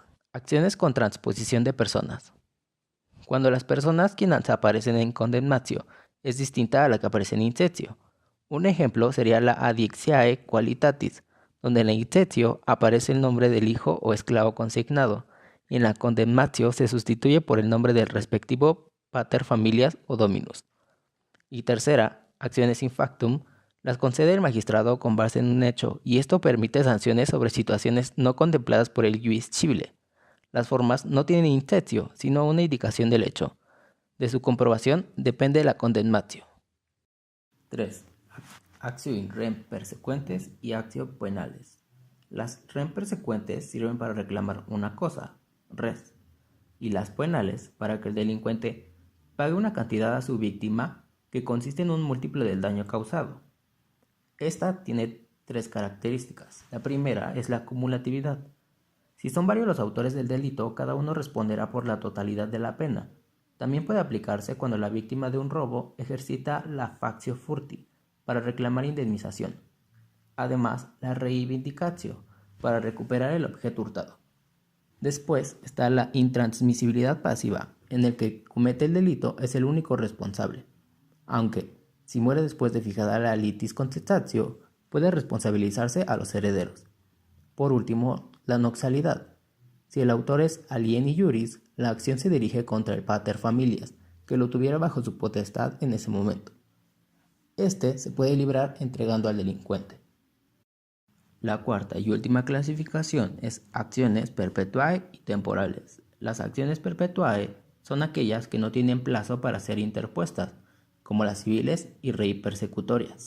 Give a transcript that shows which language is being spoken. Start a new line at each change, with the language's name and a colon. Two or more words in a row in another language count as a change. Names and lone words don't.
Spanish: Acciones con transposición de personas. Cuando las personas quienes aparecen en condemnatio es distinta a la que aparece en intentio. Un ejemplo sería la
Latin: adictiae qualitatis,
Spanish: donde en la intentio aparece el nombre del hijo o esclavo consignado, y en la condemnatio se sustituye por el nombre del respectivo
Latin: pater familias o dominus.
Spanish: Y tercera, acciones
Latin: in factum,
Spanish: las concede el magistrado con base en un hecho, y esto permite sanciones sobre situaciones no contempladas por el
Latin: ius civile.
Spanish: Las formas no tienen intentio, sino una indicación del hecho. De su comprobación depende la condemnatio. 3.
Latin: Actio in rem persecuentes
Spanish: y
Latin: actio penales.
Spanish: Las
Latin: rem persecuentes
Spanish: sirven para reclamar una cosa, res, y las penales para que el delincuente pague una cantidad a su víctima que consiste en un múltiplo del daño causado. Esta tiene 3 características. La primera es la acumulatividad. Si son varios los autores del delito, cada uno responderá por la totalidad de la pena. También puede aplicarse cuando la víctima de un robo ejercita la
Latin: factio furti
Spanish: para reclamar indemnización. Además, la reivindicatio para recuperar el objeto hurtado. Después está la intransmisibilidad pasiva, en el que comete el delito es el único responsable, aunque, si muere después de fijada la
Latin: litis contestatio,
Spanish: puede responsabilizarse a los herederos. Por último, la noxalidad. Si el autor es
Latin: alieni iuris,
Spanish: la acción se dirige contra el
Latin: pater familias,
Spanish: que lo tuviera bajo su potestad en ese momento. Este se puede librar entregando al delincuente. La cuarta y última clasificación es acciones perpetuae y temporales. Las acciones perpetuae son aquellas que no tienen plazo para ser interpuestas, como las civiles y
Latin: rei persecutorias.